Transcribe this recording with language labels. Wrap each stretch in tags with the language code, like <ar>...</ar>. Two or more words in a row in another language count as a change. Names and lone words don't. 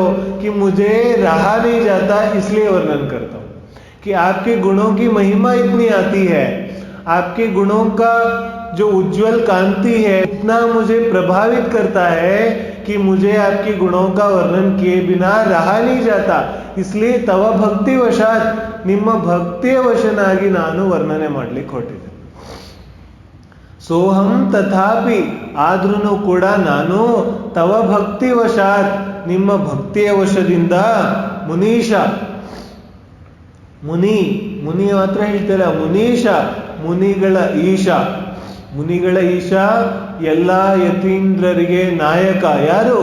<hi>कि मुझे रहा नहीं जाता, इसलिए वर्णन करता हूं. कि आपके गुणों की महिमा इतनी आती है, आपके गुणों का जो उज्जवल कांति है इतना मुझे प्रभावित करता है कि मुझे आपके गुणों का वर्णन किए बिना रहा नहीं जाता.</hi> <kn>इसलिए</kn> <sa>तव ಭಕ್ತಿ ವಶಾತ್,</sa> <kn>ನಿಮ್ಮ ಭಕ್ತಿಯ ವಶನಾಗಿ ನಾನು ವರ್ಣನೆ ಮಾಡ್ಲಿಕ್ಕೆ ಹೊರಟಿದ್ದೆ.</kn> <sa>ಸೋಹಂ ತಥಾಪಿ,</sa> <kn>ಆದ್ರೂ ಕೂಡ ನಾನು,</kn> <sa>ತವ ಭಕ್ತಿ ವಶಾತ್,</sa> <kn>ನಿಮ್ಮ ಭಕ್ತಿಯ ವಶದಿಂದ, ಮುನೀಶ, ಮುನಿ ಮಾತ್ರ ಹೇಳ್ತಿಲ್ಲ, ಮುನೀಶ, ಮುನಿಗಳ ಈಶ, ಎಲ್ಲ ಯತೀಂದ್ರರಿಗೆ ನಾಯಕ ಯಾರು?</kn>